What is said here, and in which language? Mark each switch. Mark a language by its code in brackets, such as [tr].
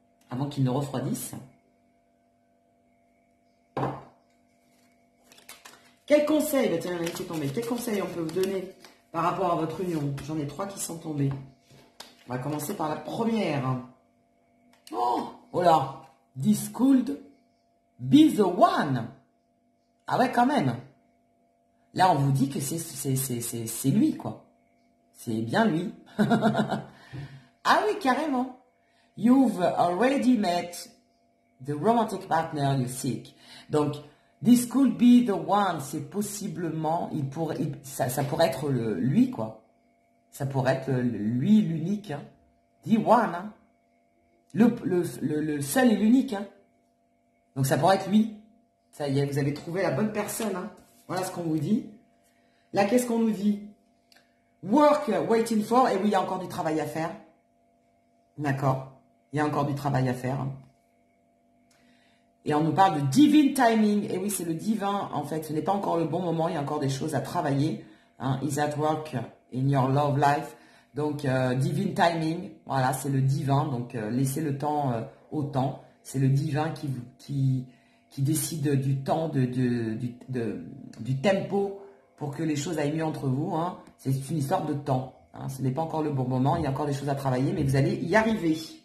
[fr] Avant qu'il ne refroidisse. Quel conseil, bah tiens, il y en a qui est tombé. Quel conseil on peut vous donner par rapport à votre union? J'en ai 3 qui sont tombés. On va commencer par la première. Oh là, [en] this could be the one. [fr] Ah ouais, quand même. Là, on vous dit que c'est lui, quoi. C'est bien lui. Ah oui, carrément. [en] You've already met the romantic partner you seek. [fr] Donc, [en] this could be the one. [fr] C'est possiblement, ça pourrait être lui, quoi. Ça pourrait être lui, l'unique. Hein. [en] The one. [fr] Hein. Le seul et l'unique. Hein. Donc, ça pourrait être lui. Ça y est, vous avez trouvé la bonne personne. Hein. Voilà ce qu'on vous dit. Là, qu'est-ce qu'on nous dit? [en] Work waiting for. [fr] Et oui, il y a encore du travail à faire. D'accord. Il y a encore du travail à faire. Et on nous parle de [en] divine timing. [fr] Et oui, c'est le divin, en fait. Ce n'est pas encore le bon moment. Il y a encore des choses à travailler. Hein. [en] Is at work in your love life. [fr] Donc, [en] divine timing. [fr] Voilà, c'est le divin. Donc, laissez le temps au temps. C'est le divin qui décide du temps, du tempo pour que les choses aillent mieux entre vous. Hein. C'est une histoire de temps. Hein. Ce n'est pas encore le bon moment. Il y a encore des choses à travailler, mais vous allez y arriver.